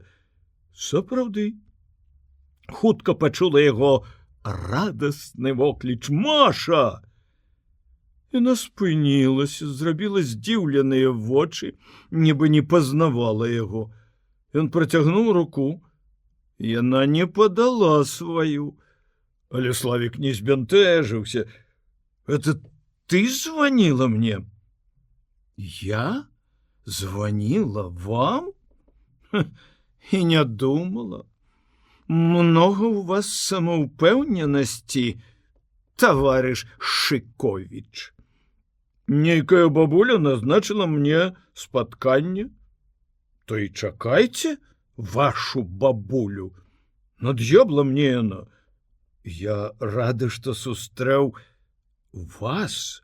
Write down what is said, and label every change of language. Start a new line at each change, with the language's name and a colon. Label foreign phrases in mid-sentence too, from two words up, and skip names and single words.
Belarusian: Сапраўды, хутка пачула яго радасны вокліч: «Маша!» Яна спынілася, зрабіла здзіўленыя вочы, нібы не пазнавала яго. Ён працягнуў руку. Яна не падала сваю. Але Славік не збянтэжыўся.
Russian: «Это ты звонила мне?» «Я? Звонила вам? И не думала. Много у вас самоупэўненасці, товарищ Шикович».
Belarusian: «Нейкая бабуля назначила мне спатканне. То и чакайте вашу бабулю. На д'ябла мне яна. Я рады, што сустрэў вас».